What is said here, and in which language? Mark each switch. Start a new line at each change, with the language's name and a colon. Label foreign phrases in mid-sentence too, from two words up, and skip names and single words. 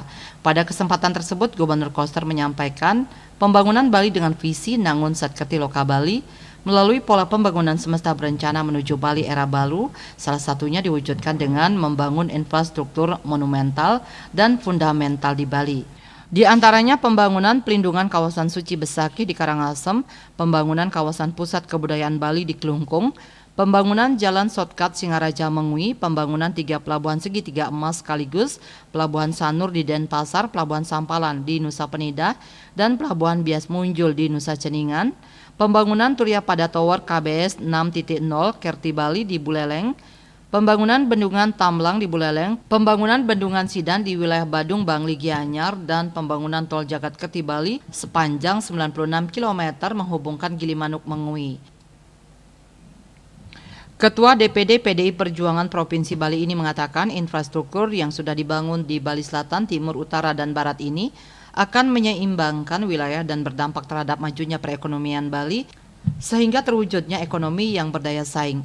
Indonesian: Pada kesempatan tersebut, Gubernur Koster menyampaikan pembangunan Bali dengan visi Nangun Satketi Loka Bali melalui pola pembangunan semesta berencana menuju Bali era baru, salah satunya diwujudkan dengan membangun infrastruktur monumental dan fundamental di Bali. Di antaranya pembangunan pelindungan kawasan suci Besaki di Karangasem, pembangunan kawasan pusat kebudayaan Bali di Kelungkung, pembangunan jalan shortcut Singaraja Mengwi, pembangunan 3 pelabuhan segitiga emas sekaligus, pelabuhan Sanur di Denpasar, pelabuhan Sampalan di Nusa Penida, dan pelabuhan Bias Munjul di Nusa Ceningan, pembangunan Turya Pada Tower KBS 6.0 Kerti Bali di Buleleng, pembangunan bendungan Tamlang di Buleleng, pembangunan bendungan Sidan di wilayah Badung Bangli Gianyar, dan pembangunan tol Jagat Kerti Bali sepanjang 96 km menghubungkan Gilimanuk Mengwi. Ketua DPD PDI Perjuangan Provinsi Bali ini mengatakan infrastruktur yang sudah dibangun di Bali Selatan, Timur, Utara, dan Barat ini akan menyeimbangkan wilayah dan berdampak terhadap majunya perekonomian Bali sehingga terwujudnya ekonomi yang berdaya saing.